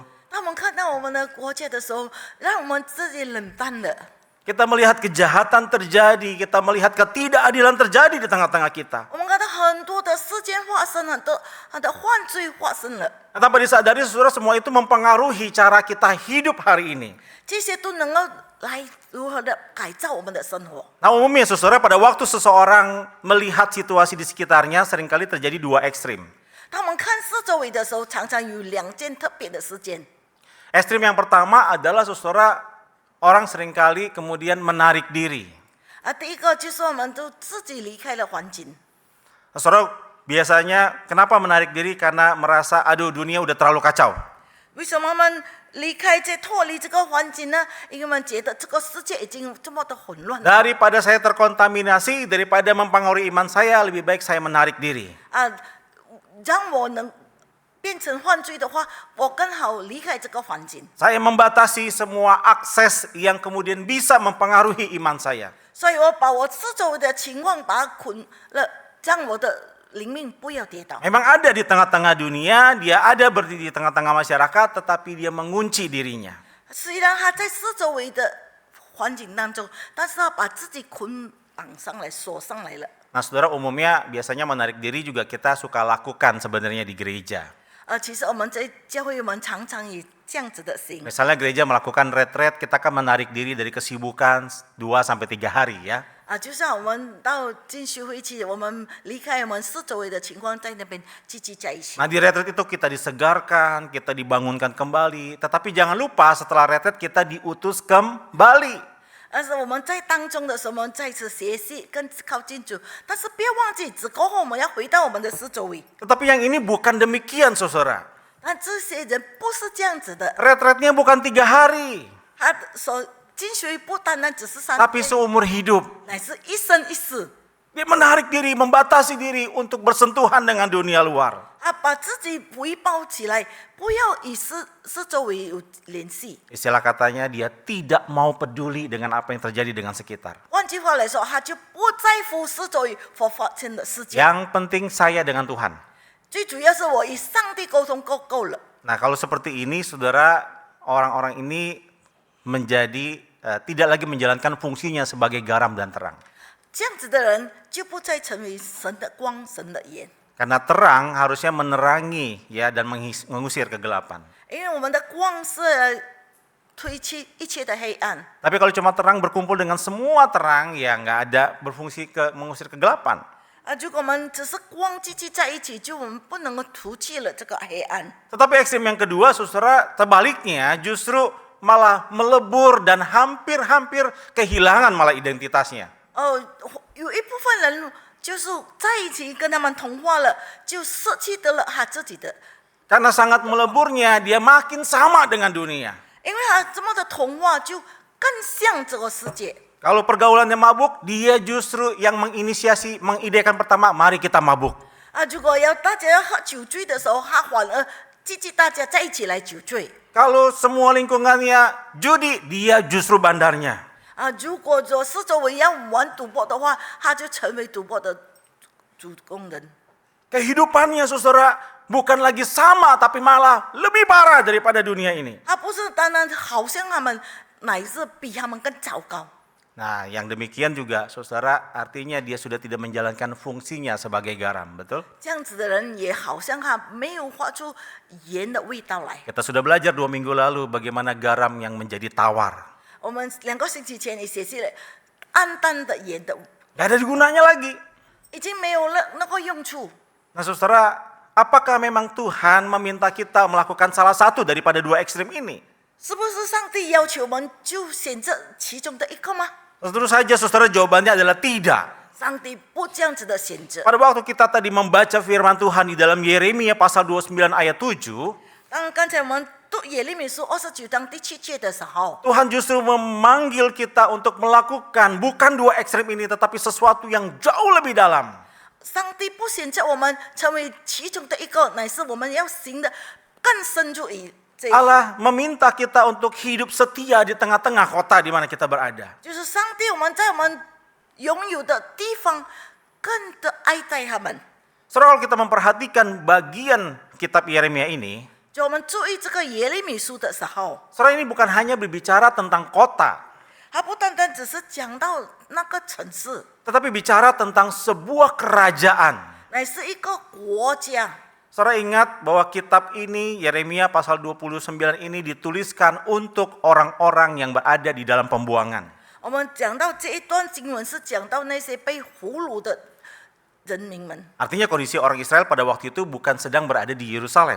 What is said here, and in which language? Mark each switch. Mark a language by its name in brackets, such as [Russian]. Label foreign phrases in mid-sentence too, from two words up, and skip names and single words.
[Chinese] 当我们看到我们的国家的时候，让我们自己冷淡了。 [Indonesian] Kita melihat kejahatan terjadi, kita melihat ketidakadilan terjadi di tengah-tengah kita. [Chinese] 我们看到很多的事件发生，很多犯罪发生了， [Indonesian] Tanpa disadari saudara, semua itu mempengaruhi cara kita hidup hari ini. [Chinese] 这些都能够来如何的改造我们的生活。 [Indonesian] Nah, umumnya saudara, pada waktu seseorang melihat situasi di sekitarnya seringkali terjadi dua ekstrim. [Chinese] 当我们看四周围的时候，常常有两件特别的事件。 [Indonesian] Ekstrim yang pertama adalah saudara, orang seringkali kemudian menarik diri. [Chinese] 第一个就是我们都自己离开了环境。 [Indonesian] Saudara, biasanya kenapa menarik diri? Karena merasa, aduh dunia udah terlalu kacau. [Chinese] 为什么我们离开脱离这个环境呢？因为我们觉得这个世界已经这么的混乱了。 [Indonesian] Daripada saya terkontaminasi, daripada mempengaruhi iman saya, lebih baik saya menarik diri. [Chinese] 让我能变变成犯罪的话，我更好离开这个环境。 [Indonesian] Saya membatasi semua akses yang kemudian bisa mempengaruhi iman saya. [Chinese] 所以我把我四周围的情况把它捆了，让我的灵命不要跌倒。 [Indonesian] Memang ada di tengah-tengah dunia, dia ada berdiri di tengah-tengah masyarakat, tetapi dia mengunci dirinya. [Chinese] 虽然他在四周围的环境当中，但是他把自己捆绑上来、锁上来了。 [Indonesian] Nah, saudara, umumnya biasanya menarik diri juga kita suka lakukan sebenarnya di gereja. [Chinese] 其实我们在教会，我们常常以这样子的行。 [Indonesian] Misalnya gereja melakukan retreat, kita kan menarik diri dari kesibukan 2-3 hari ya. [Chinese] 就像我们到进修会去，我们离开我们四周围的情况，在那边聚集在一起。 [Indonesian] Nah, di retreat itu kita disegarkan, kita dibangunkan kembali. Tetapi jangan lupa setelah retreat kita diutus kembali. [Chinese] 但是我们在当中的时候，我们再次学习更靠近主，但是不要忘记，只过后我们要回到我们的四周围。 [Indonesian] Tetapi yang ini bukan demikian, saudara. [Chinese] 但这些人不是这样子的， [Indonesian] Retreatnya bukan 3 hari, [Chinese] 他所进修不单单只是3 [Indonesian] tapi [Chinese] 天， [Indonesian] seumur hidup. [Chinese] 乃是一生一世。 [Indonesian] Dia menarik diri, membatasi diri untuk bersentuhan dengan dunia luar. [Chinese] 他把自己围包起来，不要与四周围有联系。 [Indonesian] Istilah katanya dia tidak mau peduli dengan apa yang terjadi dengan sekitar. [Chinese] 换句话来说，他就不在乎四周围所发生的事情。 [Indonesian] Yang penting saya dengan Tuhan. [Chinese] 最主要是我与上帝沟通够了。 [Indonesian] Nah, kalau seperti ini, saudara, orang-orang ini menjadi tidak lagi menjalankan fungsinya sebagai garam dan terang. [Chinese] 这样子的人就不再成为神的光、神的盐。 [Indonesian] Karena terang harusnya menerangi ya dan mengusir kegelapan. [Chinese] 因为我们的光是来推去一切的黑暗。 [Indonesian] Tapi kalau cuma terang berkumpul dengan semua terang, ya nggak ada berfungsi mengusir kegelapan. [Chinese] 如果我们只是光聚集在一起，就我们不能够除去了这个黑暗。 [Indonesian] Tetapi ekstrem yang kedua, saudara, tebaliknya justru malah melebur dan hampir-hampir kehilangan malah identitasnya. [Chinese] 有一部分人就是在一起跟他们同化了，就失去得了他自己的， [Indonesian] Karena sangat meleburnya, dia makin sama dengan dunia. [Chinese] 因为他这么的同化，就更像这个世界。 [Indonesian] Kalau pergaulannya mabuk, dia justru yang menginisiasi, mengidekan pertama, mari kita mabuk. [Chinese] 如果要大家要喝酒醉的时候，他反而聚集大家在一起来酒醉。 [Indonesian] Kalau semua lingkungannya judi, dia justru bandarnya. [Chinese] 如果说四周围要玩赌博的话，他就成为赌博的主工人。 [Indonesian] Kehidupannya, saudara, bukan lagi sama, tapi malah lebih parah daripada dunia ini. [Chinese] 他不是单单好像他们，乃是比他们更糟糕。 [Indonesian] Nah, yang demikian juga, saudara, artinya dia sudah tidak menjalankan fungsinya sebagai garam, betul? [Chinese] 这样子的人也好像他没有发出盐的味道来。 [Indonesian] Kita sudah belajar 2 minggu lalu bagaimana garam yang menjadi tawar. [Chinese] 我们2个星期前也学习了暗淡的盐的， [Indonesian] Gak ada gunanya lagi. [Chinese] 已经没有了那个用处。 [Indonesian] Nah, saudara, apakah memang Tuhan meminta kita melakukan salah satu daripada 2 ekstrem ini? [Chinese] 是不是上帝要求我们就选择其中的一个吗？ [Indonesian] Tentu saja, saudara, jawabannya adalah tidak. [Chinese] 上帝不这样子的选择。 [Indonesian] Pada waktu kita tadi membaca firman Tuhan di dalam Yeremia pasal 29 ayat 7, [Chinese] 当刚才我们读耶利米书29章第7节的时候， [Indonesian] Tuhan justru memanggil kita untuk melakukan bukan 2 ekstrem ini, tetapi sesuatu yang jauh lebih dalam. [Chinese] 上帝不选择我们成为其中的一个，乃是我们要行的更深入于这一步。 [Indonesian] Allah meminta kita untuk hidup setia di tengah-tengah kota di mana kita berada. [Chinese] 就是上帝，我们在我们拥有的地方更的爱戴他们。 [Indonesian] Saudara, kalau kita memperhatikan bagian kitab Yeremia ini, [Chinese] 就我们注意这个耶利米书的时候， [Indonesian] saudara, ini bukan hanya berbicara tentang kota, [Chinese] 它不单单只是讲到那个城市， [Indonesian] tetapi bicara tentang sebuah kerajaan. [Chinese] 乃是一个国家。 [Indonesian] Saudara ingat bahwa kitab ini, Yeremia pasal 29 ini dituliskan untuk orang-orang yang berada di dalam pembuangan. [Chinese] 我们讲到这一段经文是讲到那些被俘虏的人民们， [Indonesian] Artinya kondisi orang Israel pada waktu itu bukan sedang berada di Yerusalem.